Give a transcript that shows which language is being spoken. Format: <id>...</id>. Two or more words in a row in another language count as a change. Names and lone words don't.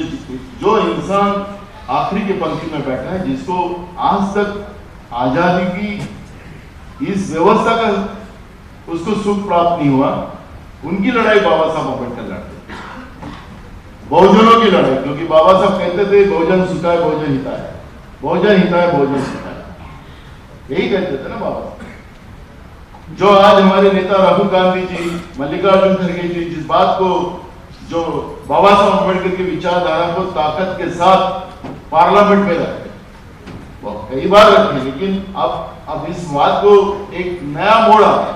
<hi>जो इंसान आखिरी के पंक्ति में बैठा है, जिसको आज तक आजादी की इस व्यवस्था का उसको सुख प्राप्त नहीं हुआ, उनकी लड़ाई बाबा साहब अम्बेडकर लड़ते, बहुजनों की लड़ाई। क्योंकि बाबा साहब कहते थे</hi> <pi>बहुजन सुखाए बहुजन हिताय, बहुजन हिताय बहुजन सुखाय,</pi> <hi>यही कहते थे ना बाबा। जो आज हमारे नेता राहुल गांधी जी, मल्लिकार्जुन खड़गे जी जिस बात को, जो बाबा साहब अम्बेडकर की विचारधारा को ताकत के साथ पार्लियामेंट में रखते, वो कई बार रखे, लेकिन अब इस बात को एक नया मोड़ आ गया।</hi>